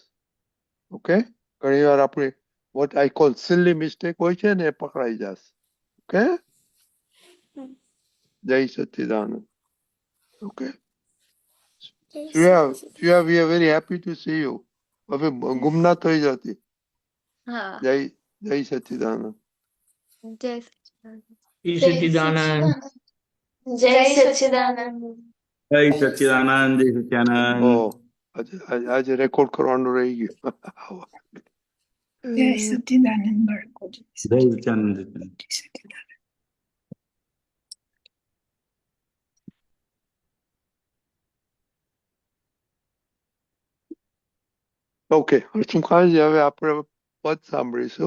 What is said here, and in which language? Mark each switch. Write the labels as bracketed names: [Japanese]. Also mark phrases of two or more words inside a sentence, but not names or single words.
[Gujarati] ઓકે, ઘણી વાર આપણે [English] what I call silly mistake [Gujarati] હોય છે ને એ પકડાઈ જશે. ઓકે, હમ. જય સચ્ચિદાનંદ. ઓકે જય શ્રેયા, સચ્ચિદાનંદ. [English] we are very happy to see you. [Gujarati] હવે ગુમ ના થઈ જતી. [Hindi] हाँ। [Gujarati] જય જય સચ્ચિદાનંદ. [Hindi] जय सच्चिदानंद। जय जय सच्चिदानंद। सच्चिदानंद। जय सच्चिदानंद। जय [Gujarati] જય [Hindi] सच्चिदानंद, जय ઓ सच्चिदानंद। [Gujarati] આજે રેકોર્ડ કરવાનું રહી ગયું. જય સચ્ચિદાનંદ બાળકો, જય [Hindi] जय [Gujarati] સચ્ચિદાનંદ, [Hindi] सच्चिदानंद। [Gujarati] જય સચ્ચિદાનંદ. ઓકે, હર્ષુખાજી, હવે આપણે પદ સાંભળીશું.